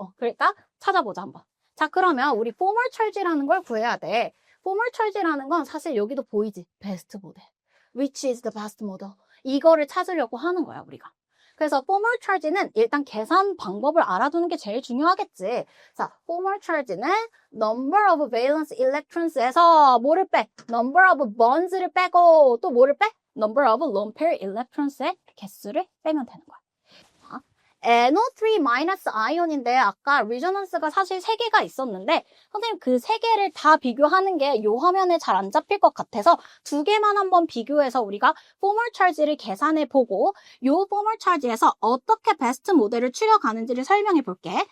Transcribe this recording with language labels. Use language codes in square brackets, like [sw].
[ko] 그러니까 찾아보자 한번. 자, 그러면 우리 포멀 철지라는 걸 구해야 돼. 포멀 철지라는 건 사실 여기도 보이지? [en] 베스트 모델. Which is the best model? [ko] 이거를 찾으려고 하는 거야, 우리가. 그래서 formal charge는 일단 계산 방법을 알아두는 게 제일 중요하겠지. 자, formal charge는 number of valence electrons에서 뭐를 빼? number of bonds를 빼고 또 뭐를 빼? number of lone pair electrons의 개수를 빼면 되는 거야. NO3- 아이온인데 아까 리조넌스가 사실 3개가 있었는데 선생님 그 3개를 다 비교하는 게 이 화면에 잘 안 잡힐 것 같아서 2개만 한번 비교해서 우리가 포멀 찰지를 계산해 보고 이 포멀 찰지에서 어떻게 베스트 모델을 추려가는지를 설명해 볼게.